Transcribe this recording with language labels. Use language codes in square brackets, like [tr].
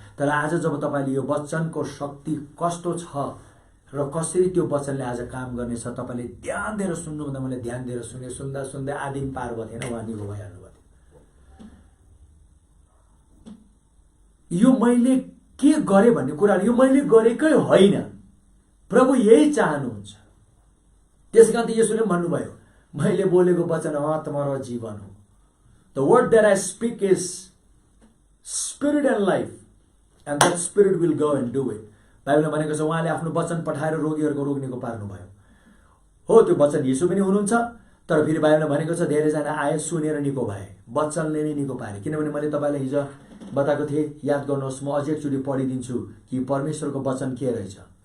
[ne] तर आज जब तपाईँले यो वचनको शक्ति कस्तो छ र कसरी त्यो वचनले आज काम गर्नेछ तपाईँले ध्यान दिएर सुन्नुभन्दा मैले ध्यान दिएर सुन्दा सुन्दै आदिम पार भएको थिएन, उहाँ निको भइहाल्नु भयो. यो मैले के गरेँ भन्ने कुरा यो मैले गरेकै होइन, प्रभु यही चाहनुहुन्छ. त्यसकारण त येशूले भन्नुभयो मैले बोलेको वचन आत्मा र जीवन हो. [en] The word that I speak is spirit and life, and that spirit will go and do it. [ne] बाइबलमा भनेको छ उहाँले आफ्नो वचन पठाएर रोगीहरूको रोग निको पार्नुभयो. हो त्यो वचन येशू पनि हुनुहुन्छ, तर फेरि बाइबलमा भनेको छ धेरैजना आए सुनेर निको भए, वचनले नै निको पारे. किनभने मैले तपाईँलाई हिजो बताएको थिएँ, याद गर्नुहोस्, म अझै एकचोटि पढिदिन्छु कि परमेश्वरको वचन के रहेछ.